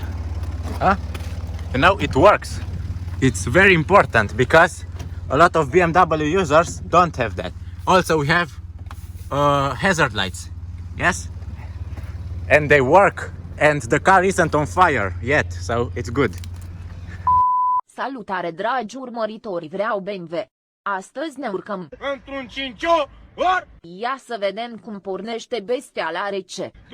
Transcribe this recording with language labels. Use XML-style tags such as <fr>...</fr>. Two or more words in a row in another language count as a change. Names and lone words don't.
<en>Huh? You know, it works. It's very important, because a lot of BMW users don't have that. Also, we have hazard lights. Yes? And they work, and the car isn't on fire yet, so it's good.</en> <ro>Salutare dragi urmăritori, vreau BMW. Astăzi ne urcăm Într-un cincior! Ia să vedem cum pornește bestia la rece.</ro>